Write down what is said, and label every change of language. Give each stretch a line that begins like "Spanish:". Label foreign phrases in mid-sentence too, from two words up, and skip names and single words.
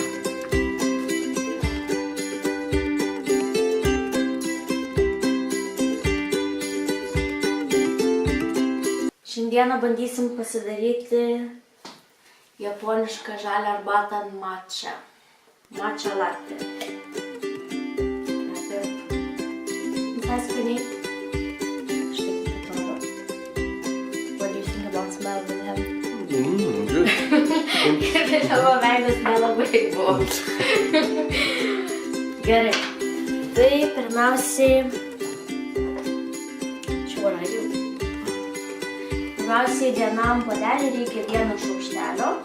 Lithuanian: Šiandieną bandysim pasidaryti japonišką žalią arbatą matcha. Matcha latte. Visai skaniai. Štai kaip atrodo.
English: What do you think about smell with him? Good.
Lithuanian: Tavo veidas nelabai buvo. Gerai. Tai pirmiausiai... Pirmiausiai vienam puodeliui reikia 1 šaukštelio.